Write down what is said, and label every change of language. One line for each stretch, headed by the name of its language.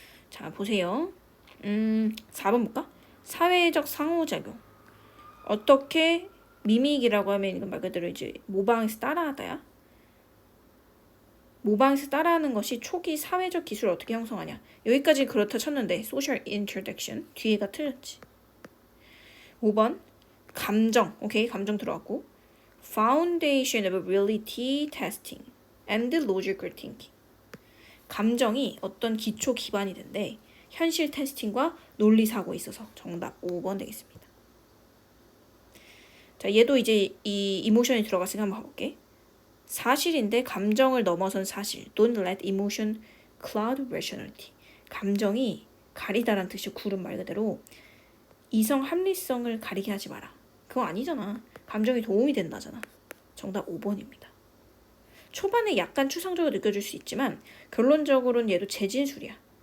Korean: 자, 보세요. 4번 볼까? 사회적 상호작용. 어떻게 미믹이라고 하면 이건 말 그대로 이제 모방해서 따라하다야. 모방해서 따라하는 것이 초기 사회적 기술을 어떻게 형성하냐. 여기까지 그렇다 쳤는데
English: social introduction
Korean: 뒤에가 틀렸지. 5번 감정. 오케이, 감정 들어갔고
English: foundation of reality testing and logical thinking.
Korean: 감정이 어떤 기초 기반이 된데 현실 테스팅과 논리 사고에 있어서 정답 5번 되겠습니다. 자, 얘도 이제 이 이모션이 들어갔으니까 한번 봐볼게. 사실인데 감정을 넘어선 사실.
English: Don't let emotion cloud rationality.
Korean: 감정이 가리다란 뜻이 구름 말 그대로 이성 합리성을 가리게 하지 마라. 그거 아니잖아. 감정이 도움이 된다잖아. 정답 5번입니다. 초반에 약간 추상적으로 느껴질 수 있지만 결론적으로는 얘도 재진술이야.